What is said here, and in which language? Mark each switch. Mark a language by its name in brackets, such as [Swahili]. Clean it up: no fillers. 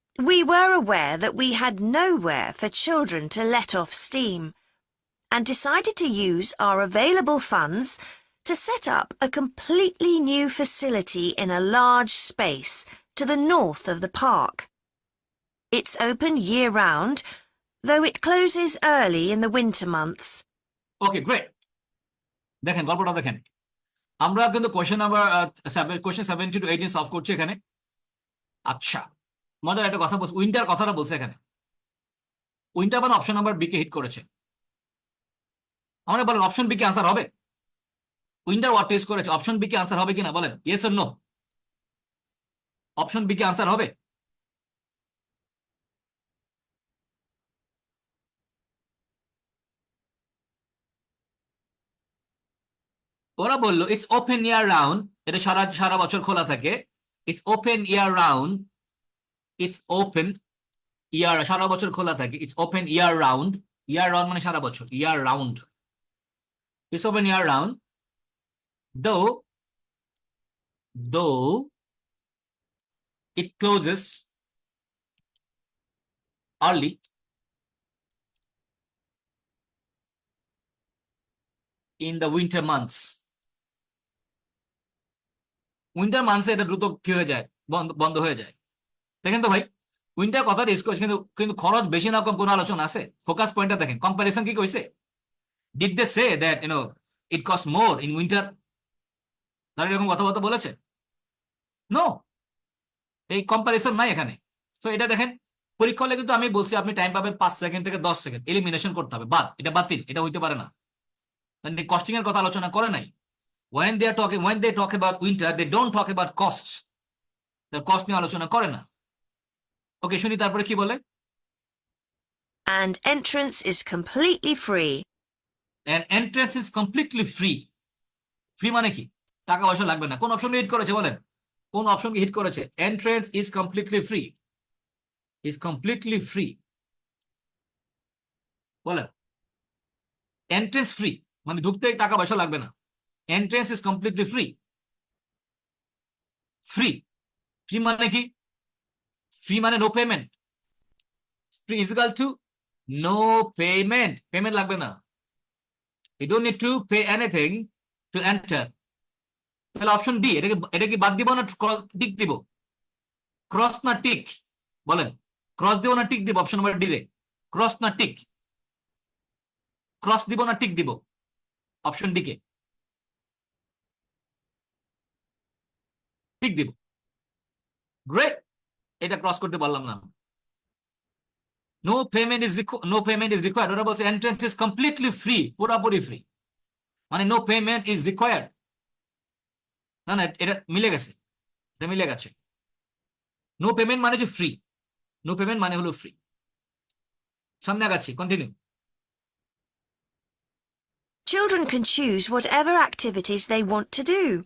[English] We were aware that we had nowhere for children to let off steam and decided to use our available funds to set up a completely new facility in a large space to the north of the park. It's open year-round, though it closes early in the winter months. Okay, great. [Bangla] দেখেন গল্পটা দেখেন, আমরা কিন্তু question number question 17 to 18 solve করছি এখানে। আচ্ছা, মজার একটা কথা বলছে, উইন্টার কথাটা বলছে এখানে। উইন্টার মানে অপশন নাম্বার বি কে হিট করেছে। আমরা বলেন অপশন বি কি আনসার হবে? উইন্টার ওয়াট টেস্ট করেছে, অপশন বি কি আনসার হবে কিনা বলেন, yes or no? Option B কি আনসার হবে? ওরা বললো [English] it's open year round, [Bangla] এটা সারা সারা বছর খোলা থাকে। [English] it's open year round, it's open year, [Bangla] সারা বছর খোলা থাকে। [English] it's open year round, year round [Bangla] মানে সারা বছর, [English] Year round. It's open year round though though it closes early in the winter months. [Bangla] Winter মান্থসে এটা দ্রুত কি হয়ে যায়, বন্ধ বন্ধ হয়ে যায়। দেখেন তো ভাই, উইন্টার কথা ইউজ করছে কিন্তু কিন্তু খরচ বেশি না কম কোনো আলোচনা আছে? ফোকাস পয়েন্টটা দেখেন, কম্পারিজন কি কইছে? [English] Did they say that it cost more in winter? [Bangla] তারা এরকম কথাবার্তা বলেছে? নো, এই কম্পারিজন নাই এখানে। সো এটা দেখেন, পরীক্ষা হলে কিন্তু আমি বলছি আপনি টাইম পাবেন 5 সেকেন্ড থেকে 10 সেকেন্ড, এলিমিনেশন করতে হবে, বাদ, এটা বাতিল, এটা হইতে পারে না। কস্টিং এর কথা আলোচনা করে নাই। [English] when they talk about winter, they don't talk about costs. the cost [Bangla] নিয়ে আলোচনা করে না। ওকে, শুনি তারপরে কি বলে। [English] And entrance is completely free. and entrance is completely free. [Bangla] Free মানে কি? টাকা পয়সা লাগবে না। কোন অপশন হিট করেছে বলেন, কোন অপশন হিট করেছে? [English] entrance is completely free, is completely free বলেন। [Bangla] এন্ট্রেন্স ফ্রি মানে ঢুকতে টাকা পয়সা লাগবে না। [English] Entrance is completely free. Free, free মানে কি? Free মানে no payment. Free is equal to no payment, [Bangla] payment লাগবে না। [English] You don't need to pay anything to enter. [Bangla] তাহলে অপশন ডি, এটা কি বাদ দিব না টিক দিব? ক্রস না টিক বলেন? ক্রস দিব না টিক দিব? অপশন নাম্বার ডি রে ক্রস না টিক? ক্রস দিব না টিক দিব অপশন ডি কে? টিক দিব। গ্রেট, এটা ক্রস করতে পারলাম না। [English] no payment is required, [Bangla] ওরা বলছে [English] entrance is completely free, [Bangla] পুরোপুরি ফ্রি, মানে [English] No payment is required. [Bangla] না না, এটা মিলে গেছে, এটা মিলে গেছে। নো পেমেন্ট মানে যে ফ্রি, নো পেমেন্ট মানে হলো ফ্রি। সামনে আগাচ্ছি, continue. [English] Children can choose whatever activities they want to do.